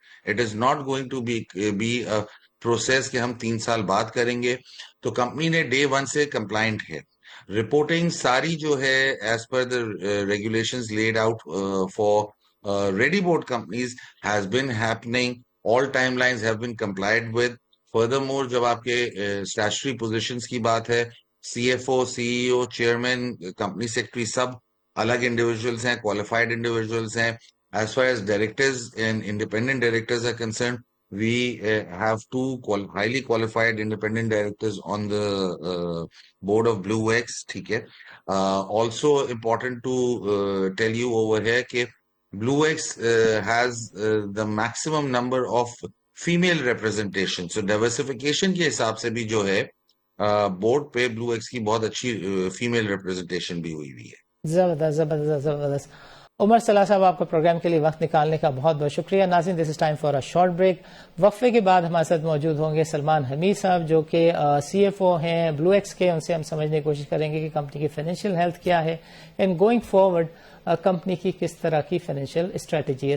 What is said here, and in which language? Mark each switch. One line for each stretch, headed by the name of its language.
English: it is not going to be process
Urdu: کہ ہم 3 سال بعد کریں گے. تو کمپنی نے
English: Day one سے compliant ہے. Reporting ساری جو ہے as per the regulations laid out for ready board companies has been happening. All timelines have been complied with. Furthermore,
Urdu: جب آپ کے
English: statutory positions کی بات ہے, CFO, CEO, chairman, company secretary سب الگ individuals ہیں, qualified individuals ہیں. As far as directors and independent directors are concerned, we have 2 highly qualified independent directors on the board of BlueX.
Urdu: ٹھیک ہے.
English: Also important to tell you over here کہ BlueX has the maximum number of female representation.
Urdu: So diversification کے حساب سے بھی جو ہے board پہ BlueX کی بہت اچھی فیمیل ریپرزنٹیشن بھی ہوئی ہے. زبردست زبردست زبردست. عمر صلاح صاحب, آپ کا پروگرام کے لیے وقت نکالنے کا بہت بہت شکریہ. ناظرین,
English: This is time for a short break.
Urdu: وقفے کے بعد ہمارے ساتھ موجود ہوں گے سلمان حمید صاحب جو کہ سی ایف او ہیں بلو ایکس کے. ان سے ہم سمجھنے کی کوشش کریں گے کہ کمپنی کی فائنینشیل ہیلتھ کیا ہے
English: and going forward
Urdu: کمپنی کی کس طرح کی فائنینشیل اسٹریٹجی ہے.